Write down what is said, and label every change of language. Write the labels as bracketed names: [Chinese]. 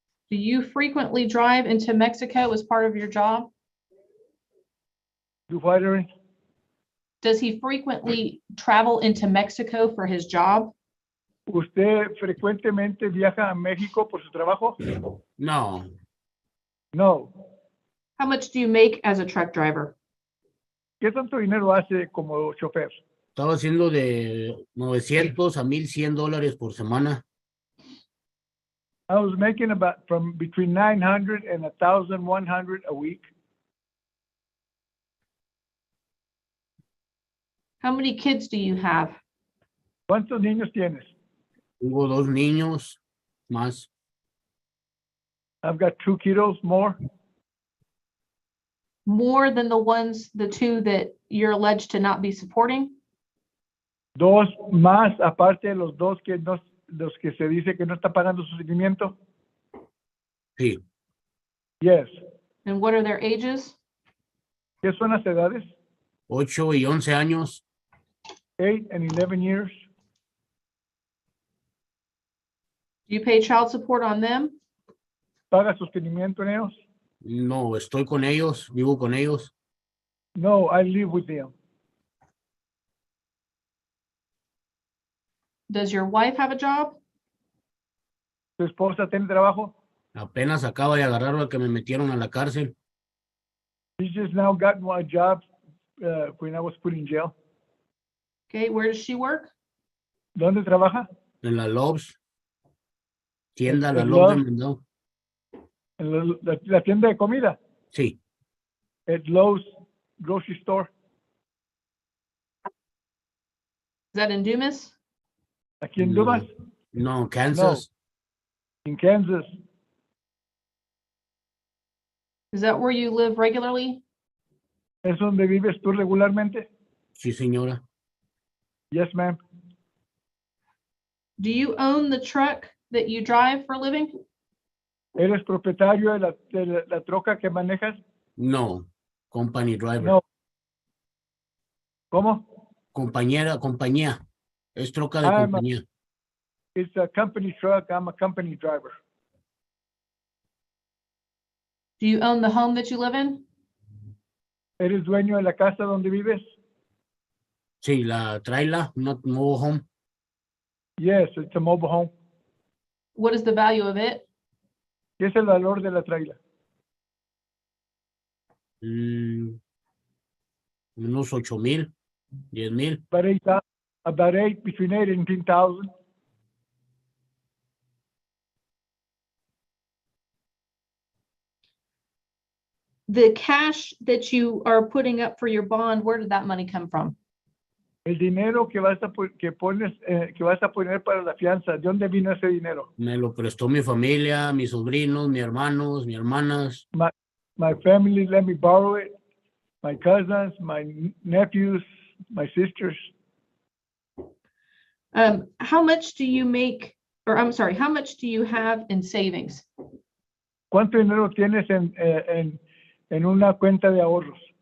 [English] Do you frequently drive into Mexico as part of your job? Do fighter. Does he frequently travel into Mexico for his job? [Spanish] ¿Usted frecuentemente viaja a México por su trabajo? No, [English] No. How much do you make as a truck driver? [Spanish] ¿Qué tanto dinero hace como chofer? estaba haciendo de 900 a $1,100 por semana. [English] I was making about from between 900 and 1,100 a week. How many kids do you have? [Spanish] ¿Cuántos niños tienes? Tengo 2 niños más. [English] I've got 2 kiddos more. More than the two that you're alleged to not be supporting? [Spanish] 2 más, aparte de los 2 que no, los que se dice que no está pagando su seguimiento. Sí, [English] Yes. And what are their ages? [Spanish] ¿Qué son las edades? 8 y 11 años. [English] 8 and 11 years. Do you pay child support on them? [Spanish] ¿Paga sostenimiento en ellos? No, estoy con ellos, vivo con ellos. [English] No, I live with them. Does your wife have a job? [Spanish] ¿Tu esposa tiene trabajo? Apenas acaba de agarrar a que me metieron a la cárcel. [English] She just now got a job when I was put in jail. Okay, where does she work? [Spanish] ¿Dónde trabaja? En la Lowe's. Tienda, la En Lowe's de Lowe's. Mendao. En la tienda de comida. Sí, [English] At Lowe's Grocery Store. Is that in Dumas? [Spanish] Aquí en No. Dumas, no, Kansas. en Kansas. [English] Is that where you live regularly? [Spanish] ¿Es donde vives tú regularmente? Sí, señora. [English] Yes, ma'am. Do you own the truck that you drive for a living? [Spanish] ¿Eres propietario de la troca que manejas? [English] No, company driver. [Spanish] No. ¿Cómo? Compañía. Es troca de [English] I'm a- [Spanish] compañía. [English] It's a company truck. I'm a company driver. Do you own the home that you live in? [Spanish] ¿Eres dueño de la casa donde vives? Sí, la traila, no [English] mobile home. Yes, it's a mobile home. What is the value of it? [Spanish] ¿Qué es el valor de la traila? Unos 8,000, 10,000. [English] About eight, between 8 and 10,000. The cash that you are putting up for your bond, where did that money come from? [Spanish] El dinero que vas a poner para la fianza, ¿de dónde vino ese dinero? Me lo prestó mi familia, mis sobrinos, mis hermanos, mis hermanas. [English] My family let me borrow it. My cousins, my nephews, my sisters. How much do you make, or I'm sorry, how much do you have in savings? [Spanish] ¿Cuánto dinero tienes en una cuenta de ahorros?